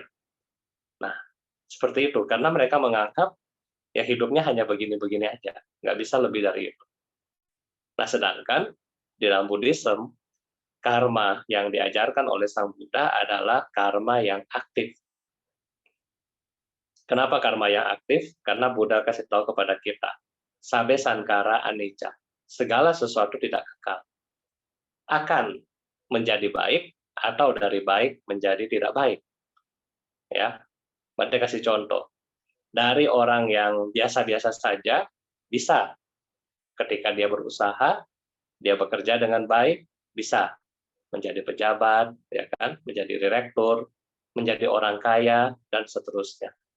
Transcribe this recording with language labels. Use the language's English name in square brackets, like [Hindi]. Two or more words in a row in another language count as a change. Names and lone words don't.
[Indonesian] Nah, seperti itu karena mereka menganggap ya hidupnya hanya begini-begini aja, nggak bisa lebih dari itu. Nah, sedangkan di dalam Buddhism, karma yang diajarkan oleh Sang Buddha adalah karma yang aktif. Kenapa karma yang aktif? Karena Buddha kasih tahu kepada kita, [Pali] sabe sankara anicca, [Indonesian] segala sesuatu tidak kekal. Akan menjadi baik atau dari baik menjadi tidak baik. Ya, Bante kasih contoh. Dari orang yang biasa-biasa saja, bisa ketika dia berusaha, dia bekerja dengan baik, bisa menjadi pejabat, ya kan, menjadi direktur, menjadi orang kaya, dan seterusnya.